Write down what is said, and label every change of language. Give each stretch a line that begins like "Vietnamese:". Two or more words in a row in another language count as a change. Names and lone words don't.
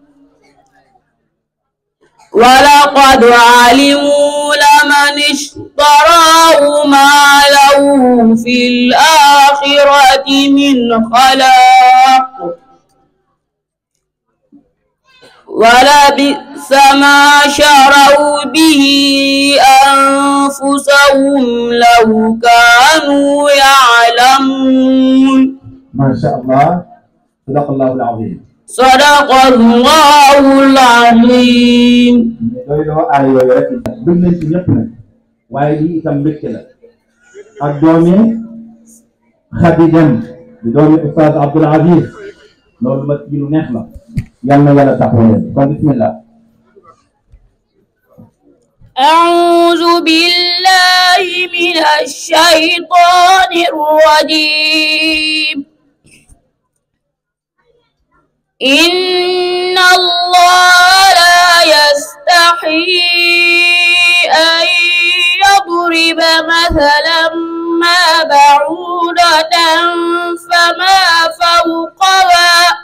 Arabic: ولقد علموا لمن اشتراه ما له في الآخرة من خلاق ولبئس ما شروا به أنفسهم لو كانوا يعلمون. ما شاء الله. صدق الله العظيم. صدق الله العظيم.
Wolof: waaye lii itam mbégte la ak doomi Khady Deme di doomi Oustaz Abdoul Aziz loolu ma ci lu neex la yal na yàlla taxawu leen kon bismillah.
Arabic: أعوذ بالله من الشيطان الرجيم. إن الله لا يستحيي أن يضرب مثلا ما بعوضة فما فوقها